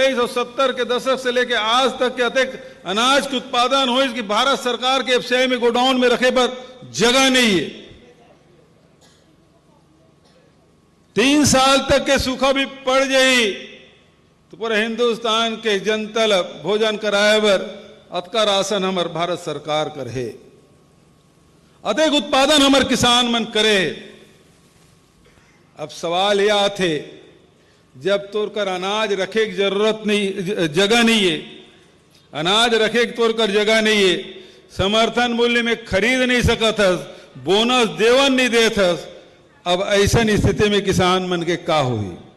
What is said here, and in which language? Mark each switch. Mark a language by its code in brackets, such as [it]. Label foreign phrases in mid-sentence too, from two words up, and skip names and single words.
[hne] 1970 के दशक से लेकर आज तक के अधिक अनाज के उत्पादन हो, इसकी भारत सरकार के FCI में गोडाउन में रखे पर जगह नहीं है। 3 साल तक के सूखा भी पड़ जाई तो पूरे हिंदुस्तान के जनतल भोजन कराए बर अतका राशन हमार भारत सरकार करे, अधिक उत्पादन हमार किसान मन करे। अब सवाल यह आते, जब तोड़ कर अनाज रखे की जरूरत नहीं, जगह नहीं है, अनाज रखे की तोड़ कर जगह नहीं है, समर्थन मूल्य में खरीद नहीं सकत हस, बोनस देवन नहीं देत हस, अब ऐसा स्थिति में किसान मन के का हुई?